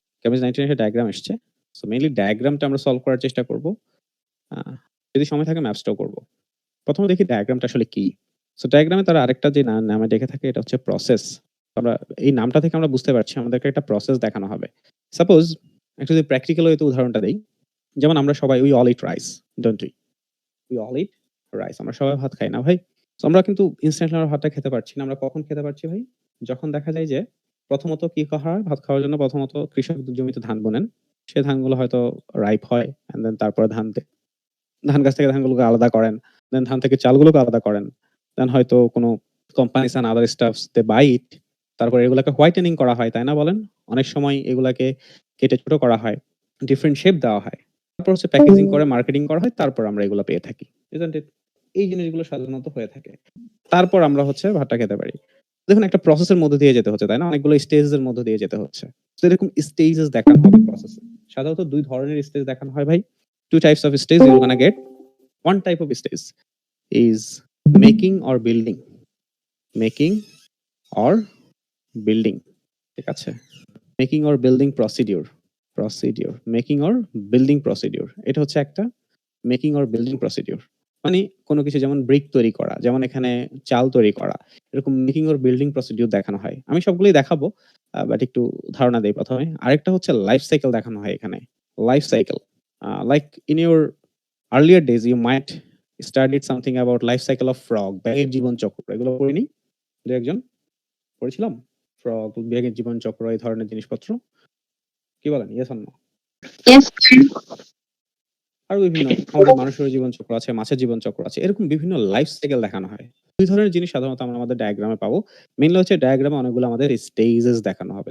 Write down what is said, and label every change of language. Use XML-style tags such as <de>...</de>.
<bn>Cambridge 19 এর diagram এসছে। So mainly ডায়াগ্রামটা আমরা সলভ করার চেষ্টা করব। আ যদি সময় থাকে ম্যাপসটাও করব। প্রথমে দেখি ডায়াগ্রামটা আসলে কি? সো ডায়াগ্রামে তারা আরেকটা যে নামে ডেকে থাকে এটা হচ্ছে প্রসেস। আমরা এই নামটা থেকে আমরা বুঝতে পারছি আমাদেরকে একটা প্রসেস দেখানো হবে। সাপোজ একটা যদি প্র্যাকটিক্যাল ওয়েতে উদাহরণটা দেই। যেমন আমরা সবাই</bn> <en>we all eat rice, don't we? We all eat rice.</en> <bn>আমরা সবাই ভাত খাই না ভাই? সো আমরা কিন্তু ইনস্ট্যান্টলি আমরা ভাতটা খেতে পারছি না। আমরা কখন খেতে পারছি ভাই? যখন দেখা যায় যে প্রথমত কি হয়? ভাত খাওয়ার জন্য প্রথমত কৃষক জমিতে ধান বুনেন। সে ধানগুলো হয়তো রাইপ হয় অ্যান্ড দেন তারপরে ধান গাছ থেকে ধানগুলোকে আলাদা করেন। দেন ধান থেকে চালগুলোকে আলাদা করেন। দেন হয়তো কোনো</bn> <en>Companies and other stuffs they buy it.</en> <bn>তারপরে এগুলাকে হোয়াইটেনিং করা হয়, তাই না বলেন? অনেক সময় এগুলাকে কেটে ছোট করা হয়। ডিফারেন্ট শেপ দেওয়া হয়। তারপর হচ্ছে প্যাকেজিং করে মার্কেটিং করা হয়। তারপর আমরা এগুলা পেয়ে থাকি।</bn> <en>Isn't it?</en> <bn>এই জিনিসগুলো সাধারণত হয়ে থাকে। তারপর আমরা হচ্ছে ভাতটা খেতে পারি। দেখুন একটা প্রসেসের মধ্য দিয়ে যেতে হচ্ছে, তাই না? অনেকগুলো স্টেজেস এর মধ্য দিয়ে যেতে হচ্ছে। তো এরকম স্টেজেস দেখানো হবে প্রসেসে। সাধারণত ২ ধরনের স্টেজ দেখানো হয় ভাই।</bn> <en>2 types of stage you're gonna get. One type of stage is making or building. Making or building.</en> <bn>ঠিক আছে?</bn> <en>Making or building procedure. Making or building procedure.</en> <bn>এটা হচ্ছে একটা</bn> <en>Making or building procedure.</en> <bn>মানে কোনো কিছু যেমন ব্রিক তৈরি করা, যেমন এখানে চাল তৈরি করা। এরকম</bn> <en>making or building procedure</en> <bn>দেখানো হয়। আমি সবগুলোই দেখাবো। বাট একটু ধারণা দেই ১ম এ। আরেকটা হচ্ছে লাইফ সাইকেল দেখানো হয় এখানে। Life cycle.</bn> <en>Like in your earlier days you might studied something about life cycle of frog,</en> <bn>ব্যাঙের জীবনচক্র। এগুলো পড়িনি? ২-১ জন? পড়েছিলাম? ফ্রগ, ব্যাঙের জীবনচক্র এই ধরনের জিনিসপত্র। কি বলেন? Yes or no?</bn> <en>Yes, sir.</en> <bn>আরো বিভিন্ন আমাদের মানুষেরও জীবনচক্র আছে, মাছের জীবনচক্র আছে। এরকম বিভিন্ন লাইফ সাইকেল দেখানো হয়। ২ ধরনের জিনিস সাধারণত আমরা আমাদের ডায়াগ্রামে পাবো। মেইনলি হচ্ছে ডায়াগ্রামে অনেকগুলো আমাদের স্টেজেস দেখানো হবে।</bn>